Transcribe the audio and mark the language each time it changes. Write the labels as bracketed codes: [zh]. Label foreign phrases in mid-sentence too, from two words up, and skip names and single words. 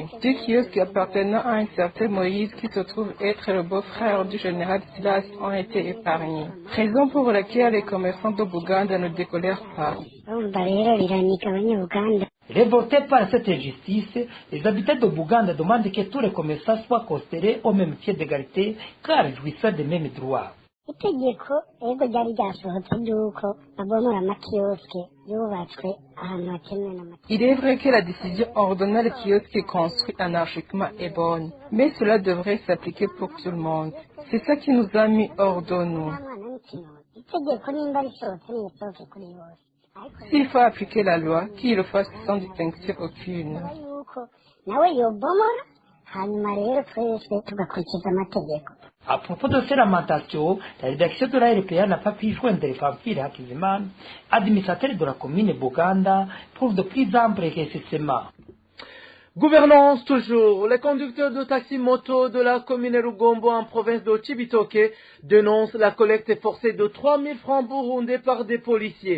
[fr] 2 kiosques appartenant à un certain Moïse qui se trouve être le beau-frère du général Silas ont été épargnés. Raison pour laquelle les commerçants de Buganda ne décolèrent pas. Révoltés par cette injustice, les habitants de Buganda demandent que tous les commerçants soient considérés au même pied d'égalité car jouissant des mêmes droits. [rn] itegeko ego ryari ryasohotse ry'uko babomora amakiyosike yubatswe ahantu hakenewe n'amategeko. [fr] Il est vrai que la décision ordonnant les kiosques construits anarchiquement est bonne, mais cela devrait s'appliquer pour tout le monde. C'est ça qui nous a mis hors de nous. [rn] itegeko nimba risohotse nirisohoke kuri bose. [fr] S'il faut appliquer la loi, qu'il le fasse sans distinction aucune. [rn] yuko nawe yobomora hanyuma rero twese tugakurikiza amategeko. [fr] À propos de ces lamentations, la rédaction de la RPA n'a pas pu joindre Famfile Hakizimana, administrateur de la commune Buganda, pour de plus amples éclaircissements. Gouvernance toujours. Les conducteurs de taxi-moto de la commune Rugombo en province de Chibitoke dénoncent la collecte forcée de 3 000 francs burundais par des policiers.